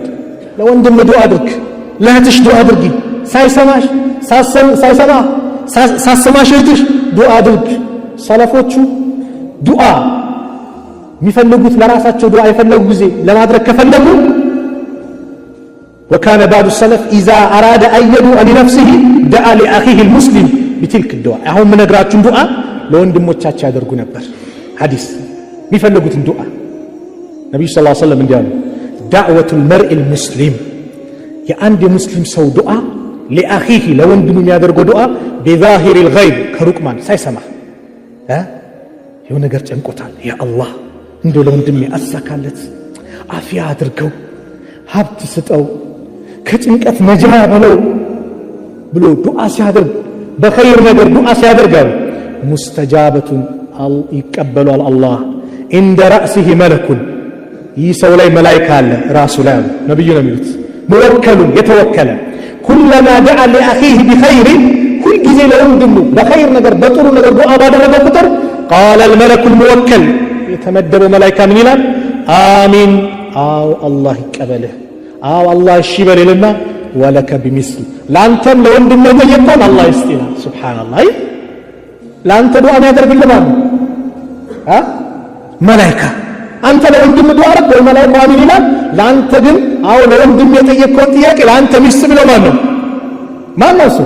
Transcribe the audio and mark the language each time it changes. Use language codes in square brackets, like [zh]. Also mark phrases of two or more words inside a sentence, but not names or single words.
[am] ለወንድም ዱዓ አድርግ፣ ለእህትሽ ዱዓ አድርጊ። ሳይሰማሽ ሳሰማሽ እህትሽ ዱዓ አድርግ። ሰለፎቹ ዱዓ የሚፈልጉት ለራሳቸው ዱዓ የፈለጉ ጊዜ ለማድረግ ከፈለጉ [ar] وكان بعض السلف إذا أراد أن يدعو لنفسه دعا لأخيه المسلم بتلك الدعاء [am] አሁን ምነግራችሁን ዱዓ ለወንድሞቻቸው ያደርጉ ነበር። ሐዲስ የሚፈልጉትን ዱዓ ነብዩ [ar] صلى الله عليه وسلم [am] እንዲያሉ [ar] دعوة المرء المسلم [am] የአንድ የሙስሊም ሰው ዱዓ [ar] لأخيه [am] ለወንድሙ የሚያደርገው ዱዓ [ar] بظاهر الغيب [am] ከሩቅ ማለት ሳይሰማ የሆነ ነገር ጨንቆታል። ያ አላህ እንደው ለወንድሜ አሳካለት፣ አፊያ አድርገው፣ ሀብት ስጠው፣ ከጭንቀት ነጃ በለው ብሎ ዱዓ ሲያደርግ በኸይር ነገር ዱዓ ሲያደርጋል ሙስተጃበቱን ይቀበሏል አላህ። እንደ رأسه መለኩን ይህ ሰው ላይ መላእክት አለ ራሱ ላይ አሉ ነብዩ ነው የሚሉት ሙወከሉን የተወከለ ኩለማ [ar] دعا لأخيه بخير كل [am] ጊዜ ለወንድሙ በኸይር ነገር በጥሩ ነገር ዱዓ ባደረገ ቁጥር [ar] قال الملك الموكل [am] የተመደበው መላእክት ምን ይላል? አሚን አው አላህ ይቀበልህ፣ አው አላህ እሺ በለልና [ar] ولك بمثل [am] ላንተም ለወንድም የጠየቀውን አላህ ይስጥና። ሱብሃንአላህ ላንተ ዱዓ ያደርግልህ ማለት መላእክት አንተ ለወንድም ዱዓ አድርግ ወይ መላእክት አሚን ይላል። ላንተ ግን አው ለወንድም የጠየቀውን ጥያቄ ላንተ ሚስት ብለው ማን ነው እሱ?